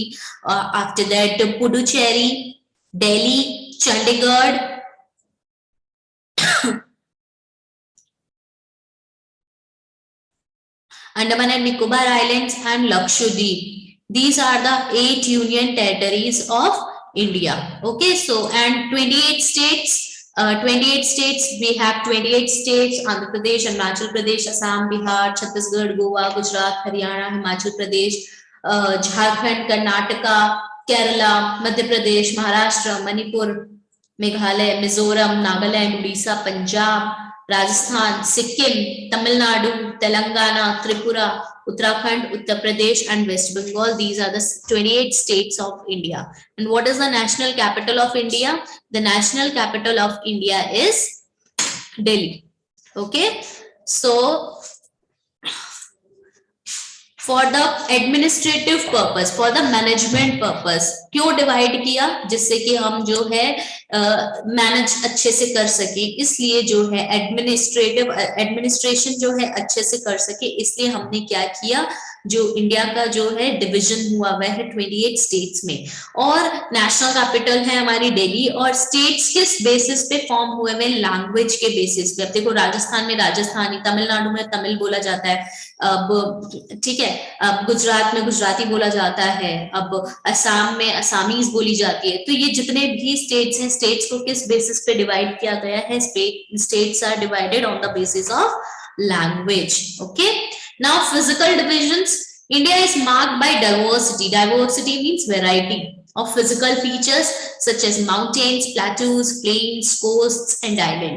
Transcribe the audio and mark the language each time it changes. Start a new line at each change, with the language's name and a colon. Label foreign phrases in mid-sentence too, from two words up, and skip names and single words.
English: After that, Puducherry, Delhi, Chandigarh, Andaman and Nicobar Islands and Lakshadweep. These are the 8 union territories of India. Okay, so and 28 states 28 states, we have 28 states: Andhra Pradesh, Arunachal Pradesh, Assam, Bihar, Chhattisgarh, Goa, Gujarat, Haryana, Himachal Pradesh, Jharkhand, Karnataka, Kerala, Madhya Pradesh, Maharashtra, Manipur, Meghalaya, Mizoram, Nagaland, Odisha, Punjab, Rajasthan, Sikkim, Tamil Nadu, Telangana, Tripura, Uttarakhand, Uttar Pradesh, and West Bengal. These are the 28 states of India. And what is the national capital of India? The national capital of India is Delhi. Okay, so for the administrative purpose, for the management purpose,
Hindi: क्यों डिवाइड किया? जिससे कि हम जो है मैनेज अच्छे से कर सके, इसलिए जो है एडमिनिस्ट्रेशन जो है अच्छे से कर सके, इसलिए हमने क्या किया, जो इंडिया का जो है डिवीजन हुआ वह है 28 स्टेट्स में, और
English: national capital
Hindi: है हमारी दिल्ली, और स्टेट्स किस बेसिस पे फॉर्म हुए हैं? लैंग्वेज के बेसिस पे। अब देखो, राजस्थान में राजस्थानी, तमिलनाडु में तमिल बोला जाता है, अब ठीक है, अब गुजरात में गुजराती बोला जाता है, अब असम में असामीज बोली जाती है। तो ये जितने भी स्टेट्स हैं, स्टेट्स को किस बेसिस पे डिवाइड किया गया है?
English: states are divided on the basis of language. ओके, now physical divisions. India is marked by diversity. Diversity means variety of physical features such as mountains, plateaus, plains, coasts, and islands.